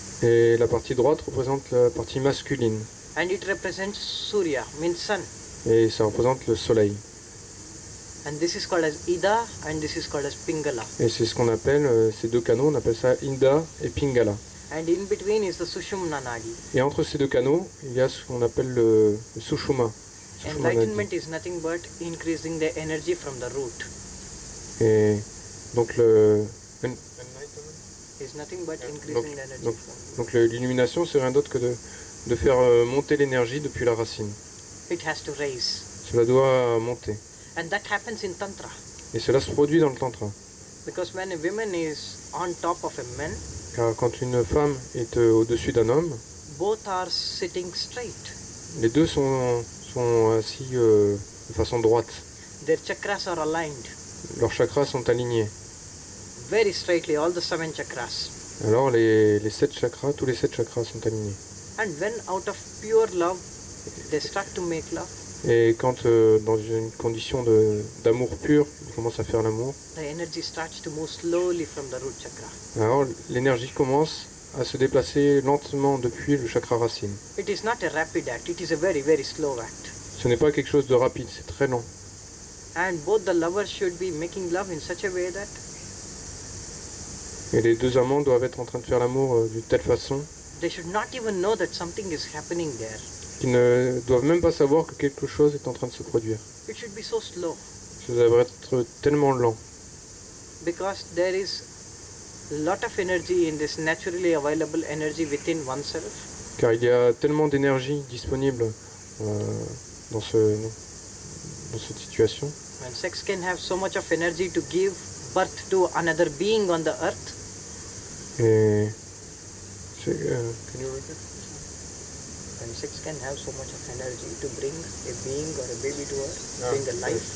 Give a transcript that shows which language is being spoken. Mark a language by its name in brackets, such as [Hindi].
[French] Et la partie droite représente la partie masculine. [English] And it represents Surya, means sun. [French] Et ça représente le soleil. [English] And this is called as Ida and this is called as Pingala. [French] Et c'est ce qu'on appelle, ces deux canaux, on appelle ça Ida et Pingala. [English] And in between is the Sushumna Nadi. [French] Et entre ces deux canaux, il y a ce qu'on appelle le Sushuma. [English] Enlightenment is nothing but increasing the energy from the root. [French] Et donc le... [English] Is nothing but increasing the energy [French] Donc l'illumination, c'est rien d'autre que de faire monter l'énergie depuis la racine. [English] It has to raise. [French] Cela doit monter. [English] And that happens in Tantra. [French] Et cela se produit dans le Tantra. [English] Because when a woman is on top of a man, [French] car quand une femme est au-dessus d'un homme, [English] both are sitting straight. [French] Les deux sont assis de façon droite. [English] Their chakras are aligned. [French] Leurs chakras sont alignés. [English] Very straightly, all the 7 chakras. [French] Alors les 7 chakras, tous les 7 chakras sont alignés. [English] And when out of pure love, they start to make love. [French] Et quand dans une condition d'amour pur, ils commencent à faire l'amour, [English] the energy starts to move slowly from the root chakra. [French] Alors l'énergie commence à se déplacer lentement depuis le chakra racine. [English] It is not a rapid act, it is a very, very slow act. [French] Ce n'est pas quelque chose de rapide, c'est très lent. [English] And both the lovers should be making love in such a way that [French] et les deux amants doivent être en train de faire l'amour d'une telle façon [English] they should not even know that something is happening there. [French] Qu'ils ne doivent même pas savoir que quelque chose est en train de se produire. [English] It should be so slow. [French] Ça devrait être tellement lent. [English] Because there is a lot of energy in this naturally available energy within oneself. [French] Car il y a tellement d'énergie disponible dans cette situation. [English] And sex can have so much of energy to give birth to another being on the earth. Et can you repeat? And sex can have so much of energy to bring a being or a baby to earth, bring a life.